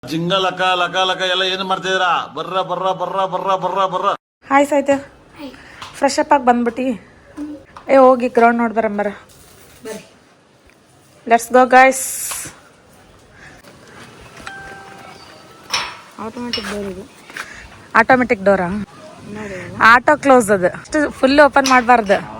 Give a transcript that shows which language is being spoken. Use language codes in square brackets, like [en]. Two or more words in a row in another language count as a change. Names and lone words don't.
[kn] ಜಿಂಗ ಲಕ ಲಕ ಲಕ ಎಲ್ಲ ಏನು ಮಾಡ್ತಿದ್ದೀರಾ? ಬರ್ರ ಬರ್ರ ಬರ್ರ ಬರ್ರ ಬರ್ರ ಬರ್ರ. ಹಾಯ್ ಸಾಯ್ತ, [en] fresh up [kn] ಆಗಿ ಬಂದ್ಬಿಟ್ಟು ಹೋಗಿ ಗ್ರೌಂಡ್ ನೋಡಿ ಬರಂಬರ. [en] let's go guys. [kn] ಆಟೋಮೆಟಿಕ್ ಡೋರಾ? [en] auto close [kn] ಅದು, ಅಷ್ಟು [en] full open [kn] ಮಾಡಬಾರ್ದು.